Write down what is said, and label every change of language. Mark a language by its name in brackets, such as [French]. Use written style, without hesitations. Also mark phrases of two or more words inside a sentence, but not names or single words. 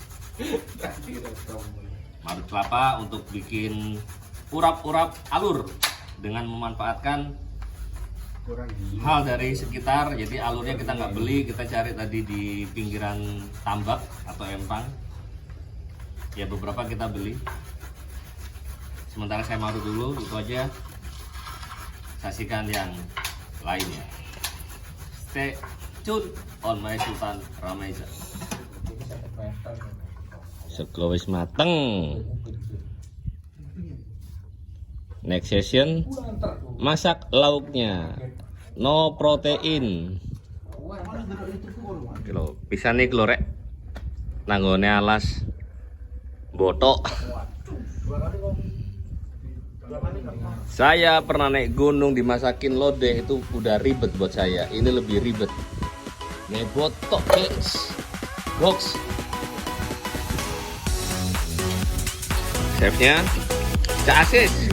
[Indonesian] Marut kelapa untuk bikin urap-urap alur dengan memanfaatkan hal dari sekitar. Jadi alurnya kita nggak beli, kita cari tadi di pinggiran tambak atau empang. Ya beberapa kita beli. Sementara saya marut dulu, itu aja. Saksikan yang lainnya. [English] Stay tune on my Sultan Rameza. [Javanese] Sego wis mateng. [English] Next session [Indonesian] masak lauknya. [English] No protein. [Javanese] Kilo pisan iki lho rek. Nanggone alas botok. [Indonesian] Saya pernah naik gunung dimasakin lodeh, itu udah ribet buat saya. Ini lebih ribet. Nih botok, guys. Box. Chefnya Cak Asis.